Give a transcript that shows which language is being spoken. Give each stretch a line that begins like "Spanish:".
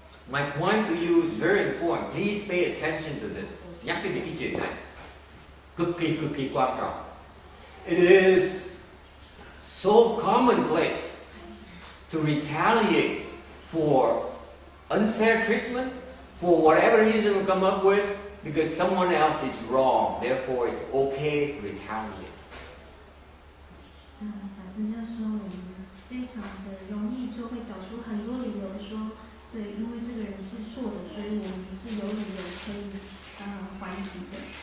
English: My point to you is very important. Please pay attention to this.
Vietnamese: Nhắc đến cái chuyện này cực kỳ quan trọng.
English: It is so commonplace to retaliate for unfair treatment, for whatever reason we come up with, because someone else is wrong. Therefore, it's okay to retaliate.
Chinese: 法师就说，我们非常的容易就会找出很多理由说，对，因为这个人是错的，所以我们是有理由可以还击的。